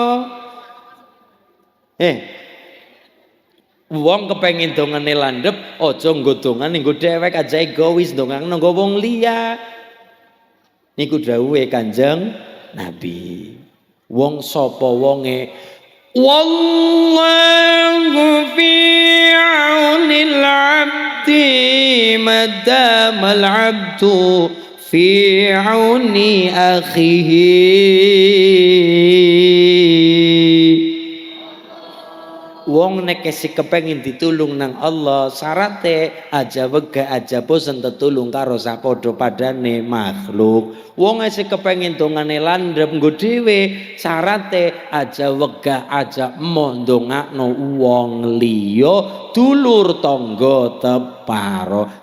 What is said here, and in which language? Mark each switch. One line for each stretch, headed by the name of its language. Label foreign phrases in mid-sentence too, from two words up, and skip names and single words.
Javanese: Wong kepengin dongane landhep aja nggo dongane nggo dhewek, aja egois dongane nggo wong liya. Niku dawuhe Kanjeng Nabi. Wong sapa wonge
Arabic: والله في عون العبد ما دام العبد في عون أخيه
Javanese: wong nek sing kepengin ditulung nang Allah syarate aja wegah aja bosen tetulung karo sapodo padane makhluk. Wong sing kepengin dongane landhep nggo dhewe syarate aja wegah aja emoh ndongakno wong liya dulur tangga teparo.